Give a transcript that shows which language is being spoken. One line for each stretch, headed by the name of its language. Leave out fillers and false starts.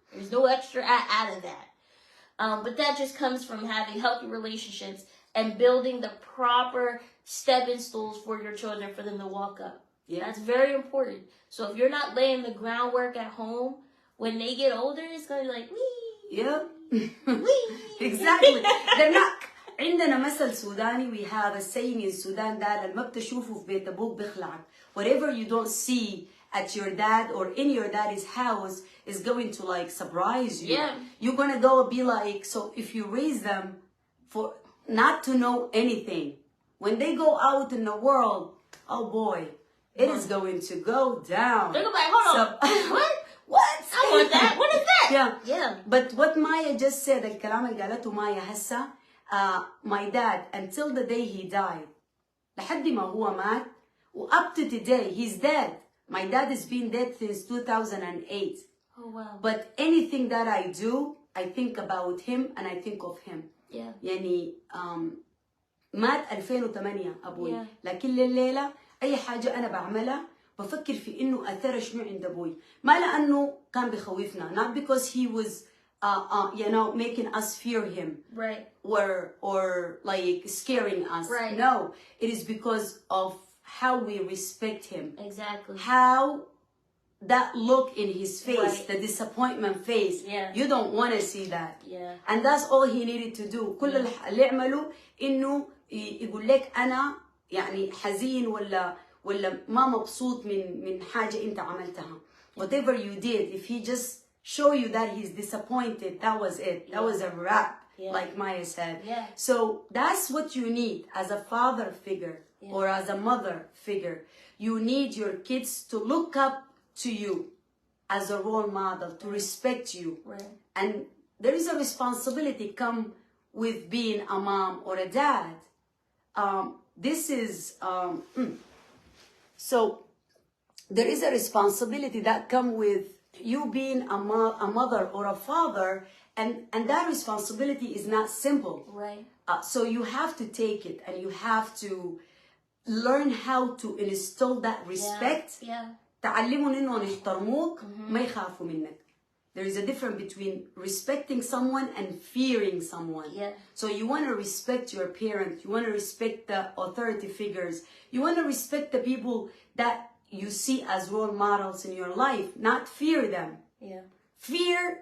English: There's no extra out of that. But that just comes from having healthy relationships and building the proper stepping stools for your children for them to walk up. Yeah, that's very important. So if you're not laying the groundwork at home, when they get older, it's gonna be like, wee. Yeah. Wee. Exactly. They're not.
Arabic: عندنا مثل سوداني,
English: we have a saying in Sudan that
Arabic: ما بتشوفه في بيت أبوك بخلعك.
English: Whatever you don't see at your dad or in your dad's house is going to surprise you. Yeah. You're gonna go be like, so if you raise them for not to know anything, when they go out in the world, oh boy, it is going to go down. They're gonna be like, hold on, what? What? I want that. What is that? Yeah. But what Maya just said,
Arabic: الكلام اللي قالته مايا هسه,
English: my dad, until the day he died,
Arabic: لحد ما هو مات,
English: up to today, he's dead. My dad has been dead since 2008. Oh, wow. But anything that I do, I think about him and I think of him. Yeah.
Arabic: يعني مات 2008 أبوي. لكن الليلة أي حاجة أنا بعملها بفكر في إنه أثر شنو عند أبوي. ما لأنه كان بخوفنا.
English: Not because he was, making us fear him. Right. Or scaring us. Right. No, it is because of how we respect him. Exactly. How that look in his face, right. The disappointment face. Yeah. You don't want to see that. Yeah. And that's all he needed to do.
Arabic: كل اللي عمله إنه يقول لك أنا يعني حزين ولا ما مبسوط من حاجة أنت عملتها.
English: Whatever you did, if he just show you that he's disappointed, that was it. That was a wrap, like Maya said. Yeah. So that's what you need as a father figure or as a mother figure. You need your kids to look up to you as a role model, to respect you. Right. And there is a responsibility come with being a mom or a dad. So there is a responsibility that come with you being a mother or a father, and that responsibility is not simple. Right. So you have to take it and you have to learn how to instill that respect. Yeah.
Arabic: تعلمهم إنهم يحترموك ما يخافوا منك.
English: There is a difference between respecting someone and fearing someone. Yeah. So you want to respect your parents. You want to respect the authority figures. You want to respect the people that you see as role models in your life, not fear them. Yeah. Fear